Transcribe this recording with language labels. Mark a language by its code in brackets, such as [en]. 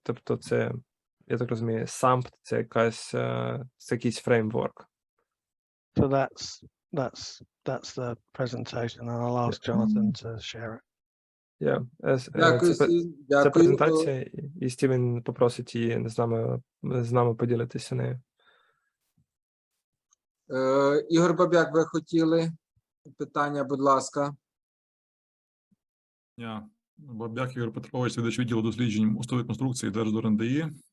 [uk] Тобто це, я так розумію, SAMP – це якийсь фреймворк. [en] So that's the presentation, and I'll ask Jonathan to share it. [uk] Дякую, Це дякую. презентація, і Стівен попросить її з нами поділитися нею. Ігор Бабяк, ви хотіли питання, будь ласка. Бабяк Ігор Петрович, ведучий відділу досліджень мостових конструкцій ДержДорНДІ.